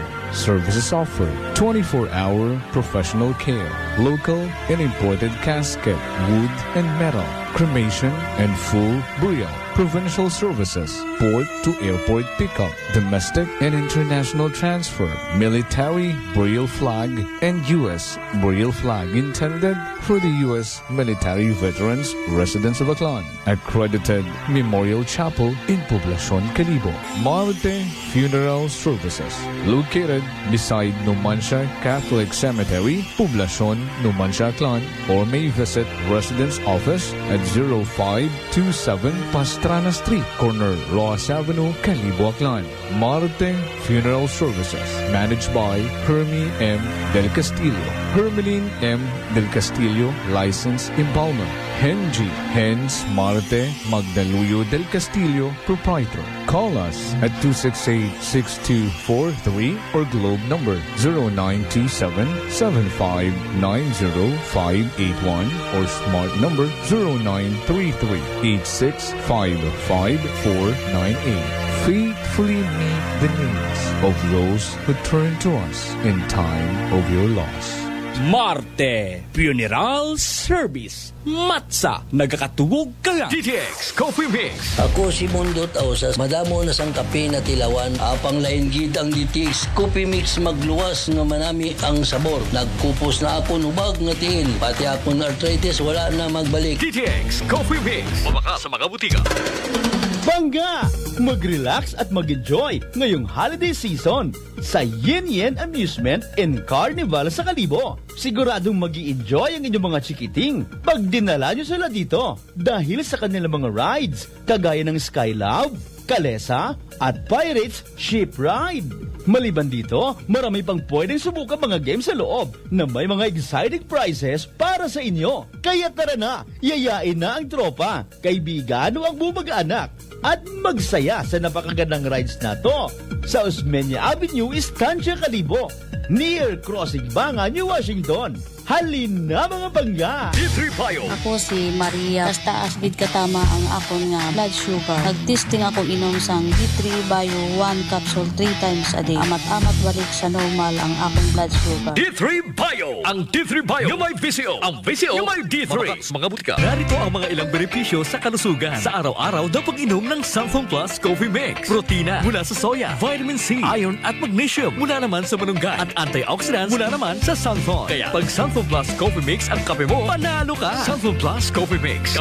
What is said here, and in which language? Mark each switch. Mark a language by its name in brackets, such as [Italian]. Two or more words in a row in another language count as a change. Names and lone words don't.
[English] Services offered: 24-hour professional care, local and imported casket, wood and metal, cremation and full burial, provincial services, port to airport pickup, domestic and international transfer, military burial flag, and U.S. burial flag intended for the U.S. military veterans residents of Aklan. Accredited Memorial Chapel in Poblacion, Kalibo. Marte Funeral Services, located beside Numancia Catholic Cemetery, Poblacion, Numancia, Aklan, or may visit Residence Office at 0527 Pastrana Street, corner Ross Avenue, Kalibo, Aklan. Marte Funeral Services, managed by Hermie M. Del Castillo. Hermeline M. Del Castillo, License Embalmer. Henji Hens Marte Magdaluyo Del Castillo, Proprietor. Call us at 268-6243 or globe number 0927-7590-581 or smart number 0933-8655-498. Faithfully meet the needs of those who turn to us in time of your loss. Marte, Funeral Service. [Hiligaynon] Matsa, nagakatugog ka nga. [English] DTX Coffee Mix. [Hiligaynon] Ako si Mundot Ausas, madamo na sang kape na tilawan, apang lain gid ang DTX Coffee Mix magluwas nga manami ang sabor. Nagkupos na ako nubag nga tiil, pati akong arthritis wala na magbalik. DTX Coffee Mix. Mabaka sa mga butika. Bangga! [Filipino] Mag-relax at mag-enjoy ngayong holiday season sa Yin Yin Amusement and Carnival sa Kalibo. Siguradong mag-i-enjoy ang inyong mga chikiting pag dinala nyo sila dito dahil sa kanilang mga rides kagaya ng Skylove, Kalesa at Pirates Ship Ride. Maliban dito, marami pang pwedeng subukan mga games sa loob na may mga [English] exciting prizes [Filipino] para sa inyo. Kaya tara na, yayain na ang tropa, kaibigan o ang bumag-anak at magsaya sa napakagandang rides na to sa Osmeña Avenue, Estancia, Kalibo, near Crossing Banga, New Washington. [Hiligaynon] Halin na mga bangga! D3 Bio. Ako si Maria. Taas bid katama ang akon nga blood sugar. Nagtesting ako inom sang D3 Bio [English] 1 capsule 3 times a day. [Hiligaynon] Amat-amat balik sa normal ang akong blood sugar. D3 Bio. Ang D3 Bio yung may VCO. Ang VCO yung may D3. Mga butika. [Filipino] Narito ang mga ilang benepisyo sa kalusugan. Sa araw-araw na pag-inom ng Sunflower Plus Coffee Mix. Protina mula sa soya, vitamin C, iron at magnesium mula naman sa malunggay at antioxidants mula naman sa sunflower. Kaya pag Sunflower Plus Coffee Mix ang kape mo, panalo ka! Sunflower Plus Coffee Mix.